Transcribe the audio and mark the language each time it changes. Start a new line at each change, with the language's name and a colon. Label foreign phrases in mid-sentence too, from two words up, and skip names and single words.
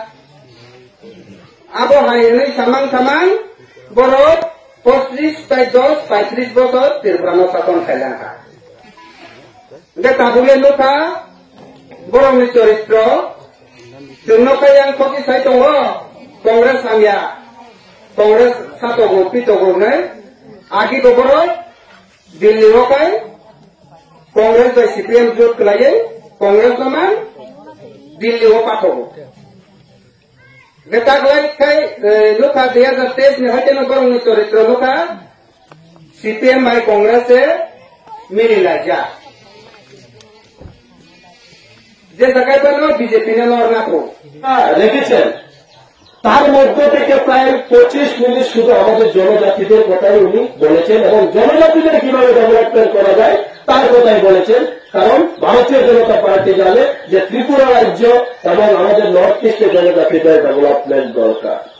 Kok Borok: abo hai ini samang borot 35 bosor tirpramo saton khailangka de tabule luka borong ni choritro jurno kayang khoki sai tongo kongres samya kongres sato gopi to gorne agi do borot dilli rokai kongres by CPM jot klaye kongres naman Dilli ho pathogo Getak lagi kai luka 2023 ni hateno borong ni choritro luka CPM by Congress e mirila ja je sakai bano BJP ne lorna ko
Bangla: রেখেছেন তার মধ্যে থেকে প্রায় 25 মিনিট শুধু আমাদের জনজাতিদের কথাই উনি বলেছেন এবং জনজাতিদের কিভাবে ডেভেলপমেন্ট করা যায় তার কথাই বলেছেন কারণ ভারতীয় জনতা পার্টি জানে যে ত্রিপুরা রাজ্য এবং আমাদের নর্থ ইস্টের জনজাতিদের ডেভেলপমেন্ট দরকার